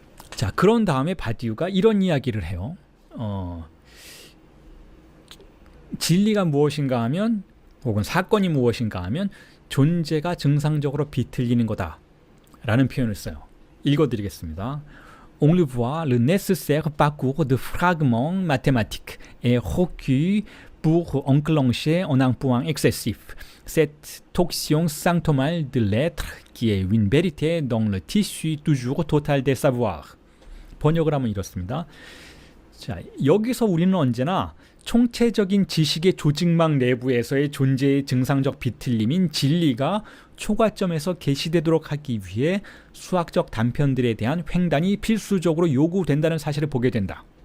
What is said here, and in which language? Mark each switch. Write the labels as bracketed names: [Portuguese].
[Korean] 자, 그런 다음에 바디우가 이런 이야기를 해요. 진리가 무엇인가 하면, 혹은 사건이 무엇인가 하면 존재가 증상적으로 비틀리는 거다 라는 표현을 써요. 읽어드리겠습니다. [French] On le voit, le nécessaire parcours de fragments mathématiques est requis pour enclencher en un point excessif cette torsion symptomale de l'être qui est une vérité dans le tissu toujours total des savoirs. [Korean] 번역을 하면 이렇습니다. 자, 여기서 우리는 언제나 총체적인 지식의 조직망 내부에서의 존재의 증상적 비틀림인 진리가 초과점에서 계시되도록 하기 위해 수학적 단편들에 대한 횡단이 필수적으로 요구된다는 사실을 보게 된다.